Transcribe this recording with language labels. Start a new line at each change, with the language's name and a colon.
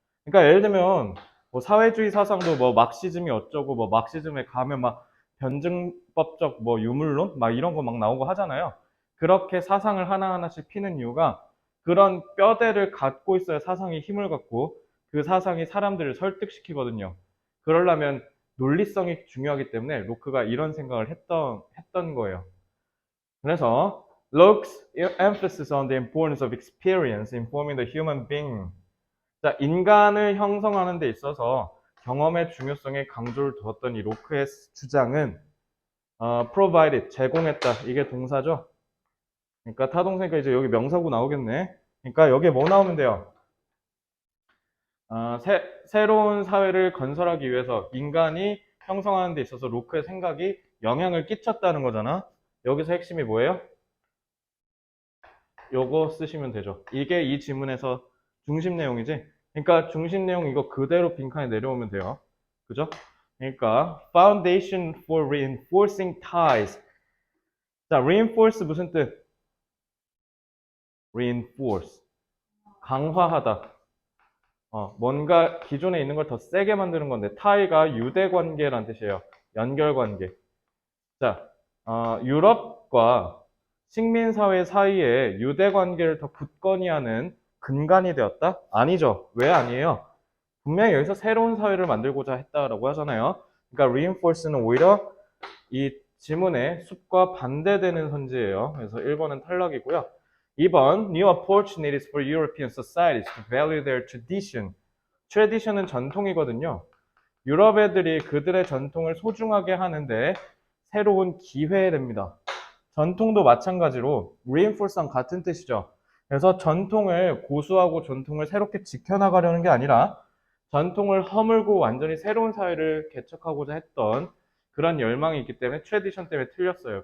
Korean: 그러니까 예를 들면 뭐 사회주의 사상도 뭐 막시즘이 어쩌고 뭐 막시즘에 가면 막 변증법적 뭐 유물론 막 이런 거 막 나오고 하잖아요. 그렇게 사상을 하나하나씩 피는 이유가 그런 뼈대를 갖고 있어야 사상이 힘을 갖고 그 사상이 사람들을 설득시키거든요. 그러려면 논리성이 중요하기 때문에 로크가 이런 생각을 했던 거예요.
English: 그래서 Locke's emphasis on the importance of experience in forming the human being.
Korean: 자, 인간을 형성하는 데 있어서 경험의 중요성에 강조를 두었던 이 로크의 주장은 provided, 제공했다. 이게 동사죠. 그러니까 타동사니까 이제 여기 명사구 나오겠네. 그러니까 여기에 뭐 나오면 돼요? 새로운 사회를 건설하기 위해서 인간이 형성하는 데 있어서 로크의 생각이 영향을 끼쳤다는 거잖아. 여기서 핵심이 뭐예요? 요거 쓰시면 되죠. 이게 이 지문에서 중심 내용이지. 그러니까 중심 내용 이거 그대로 빈칸에 내려오면 돼요. 그죠?
English: 그러니까 foundation for reinforcing ties.
Korean: 자, reinforce 무슨 뜻? reinforce. 강화하다. 뭔가 기존에 있는 걸 더 세게 만드는 건데 tie가 유대 관계란 뜻이에요. 연결 관계. 자, 유럽과 식민사회 사이에 유대 관계를 더 굳건히 하는 근간이 되었다? 아니죠. 왜 아니에요? 분명히 여기서 새로운 사회를 만들고자 했다라고 하잖아요. 그러니까 reinforce는 오히려 이 지문의 숲과 반대되는 선지예요. 그래서 1번은 탈락이고요.
English: 2번, new opportunities for European societies to value their tradition.
Korean: tradition은 전통이거든요. 유럽 애들이 그들의 전통을 소중하게 하는데 새로운 기회됩니다. 전통도 마찬가지로 reinforce랑 같은 뜻이죠. 그래서 전통을 고수하고 전통을 새롭게 지켜나가려는 게 아니라 전통을 허물고 완전히 새로운 사회를 개척하고자 했던 그런 열망이 있기 때문에 트래디션 때문에 틀렸어요.